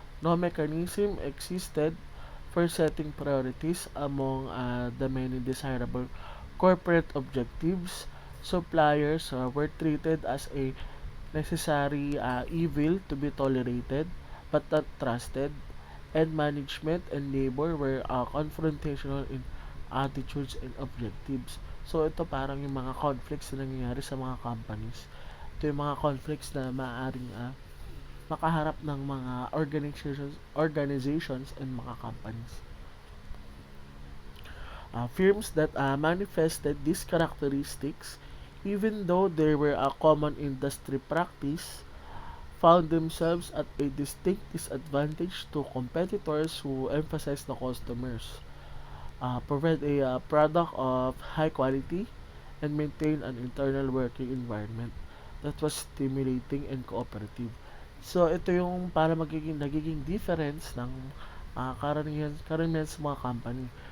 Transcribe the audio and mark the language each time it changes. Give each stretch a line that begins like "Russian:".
English: No mechanism existed for setting priorities among the many desirable corporate objectives. Suppliers were treated as a necessary evil to be tolerated but not trusted, and management and labor were confrontational in attitudes and objectives.
Filipino: So ito parang yung mga conflicts na nangyayari sa mga companies. Ito yung mga conflicts na maaaring makaharap ng mga organizations and mga companies.
English: Firms that manifested these characteristics, even though they were a common industry practice, found themselves at a distinct disadvantage to competitors who emphasize the customers, provide a product of high quality, and maintain an internal working environment that was stimulating and cooperative.
Filipino: So ito yung para nagiging difference ng karamihan sa mga company.